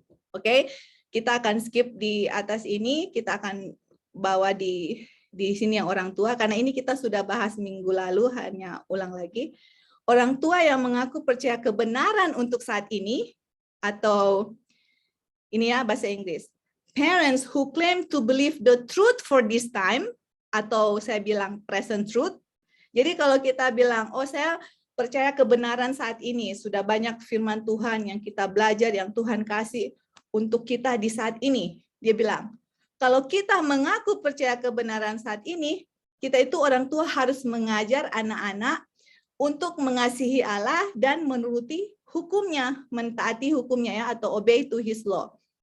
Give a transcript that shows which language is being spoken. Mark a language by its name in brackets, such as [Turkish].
[Indonesian] Oke, kita akan skip di atas ini, kita akan bawa di sini yang orang tua karena ini kita sudah bahas minggu lalu, hanya ulang lagi. Orang tua yang mengaku percaya kebenaran untuk saat ini atau ini ya bahasa Inggris. [English] Parents who claim to believe the truth for this time, [Indonesian] atau saya bilang [English] present truth. [Indonesian] Jadi kalau kita bilang, oh saya percaya kebenaran saat ini, sudah banyak firman Tuhan yang kita belajar, yang Tuhan kasih untuk kita di saat ini. Dia bilang, Kalau kita mengaku percaya kebenaran saat ini, kita itu orang tua harus mengajar anak-anak untuk mengasihi Allah dan menuruti hukumnya, mentaati hukumnya ya, atau [English] obey to his law.